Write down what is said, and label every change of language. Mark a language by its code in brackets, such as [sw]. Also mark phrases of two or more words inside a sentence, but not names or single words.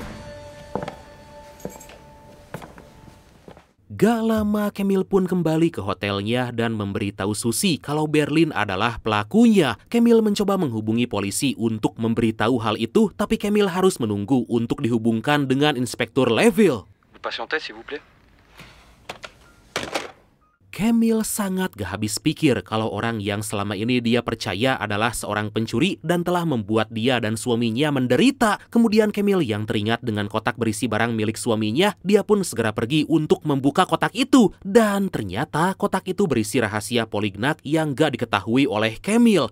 [id] Gak lama Camille pun kembali ke hotelnya dan memberitahu Susie kalau Berlin adalah pelakunya. Camille mencoba menghubungi polisi untuk memberitahu hal itu, tapi Camille harus menunggu untuk dihubungkan dengan Inspektur Leville. [fr] Patientez, s'il vous plaît. [id] Camille sangat gak habis pikir kalau orang yang selama ini dia percaya adalah seorang pencuri dan telah membuat dia dan suaminya menderita. Kemudian Camille yang teringat dengan kotak berisi barang milik suaminya, dia pun segera pergi untuk membuka kotak itu. Dan ternyata kotak itu berisi rahasia Polignac yang gak diketahui oleh Camille.